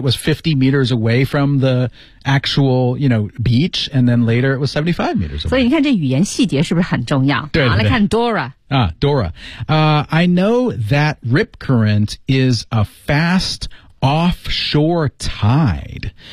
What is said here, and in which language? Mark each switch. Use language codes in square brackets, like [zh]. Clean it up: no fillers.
[en] Maybe it was 50 meters away from the actual, you know, beach, and then later it was 75 meters away. [zh] 所以你看这语言细节是不是很重要对对对。来看 Dora。 [en] Dora. I know that rip current is a fast offshore tide.